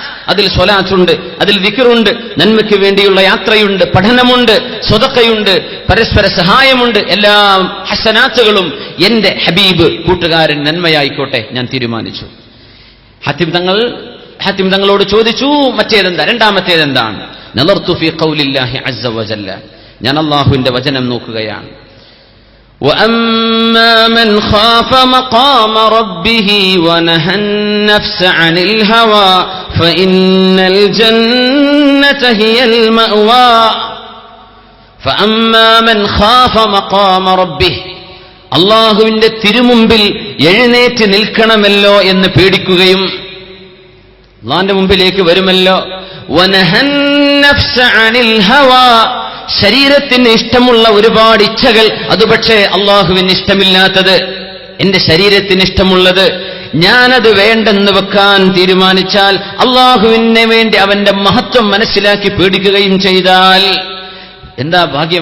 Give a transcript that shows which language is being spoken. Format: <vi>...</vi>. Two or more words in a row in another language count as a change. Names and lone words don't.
<ml>അതിൽ സ്വലാത്തുണ്ട്, അതിൽ വിക്റുണ്ട്, നന്മയ്ക്ക് വേണ്ടിയുള്ള യാത്രയുണ്ട്, പഠനമുണ്ട്, സ്വതക്കയുണ്ട്, പരസ്പര സഹായമുണ്ട്. എല്ലാ ഹസനാത്തുകളും എന്റെ ഹബീബ് കൂട്ടുകാരൻ നന്മയായിക്കോട്ടെ ഞാൻ തീരുമാനിച്ചു. ഹാത്തിം തങ്ങളോട് ചോദിച്ചു, മറ്റേതെന്താ, രണ്ടാമത്തേതെന്താണ്?</ml> <ar>نظرت في قول الله عز وجل,</ar> <ml>ഞാൻ അല്ലാഹുവിന്റെ വചനം നോക്കുകയാണ്.</ml> <ar>وَأَمَّا مَنْ خَافَ مَقَامَ رَبِّهِ وَنَهَى النَّفْسَ عَنِ الْهَوَى فَإِنَّ الْجَنَّةَ هِيَ الْمَأْوَى. فَأَمَّا مَنْ خَافَ مَقَامَ رَبِّهِ,</ar> <ml>അല്ലാഹുവിന്റെ തിരുമുമ്പിൽ എഴുന്നേറ്റ് നിൽക്കണമല്ലോ എന്ന് പേടിക്കുകയും അല്ലാഹുവിന്റെ മുമ്പിലേക്ക് വരുമല്ലോ.</ml> <ar>وَنَهَى النَّفْسَ عَنِ الْهَوَى,</ar> <ml>ശരീരത്തിന് ഇഷ്ടമുള്ള ഒരുപാട് ഇച്ഛകൾ, അത് പക്ഷേ അള്ളാഹുവിന് ഇഷ്ടമില്ലാത്തത്, എന്റെ ശരീരത്തിന് ഇഷ്ടമുള്ളത് ഞാനത് വേണ്ടെന്ന് വെക്കാൻ തീരുമാനിച്ചാൽ, അള്ളാഹുവിനെ വേണ്ടി അവന്റെ മഹത്വം മനസ്സിലാക്കി പേടിക്കുകയും ചെയ്താൽ എന്താ ഭാഗ്യം?</ml>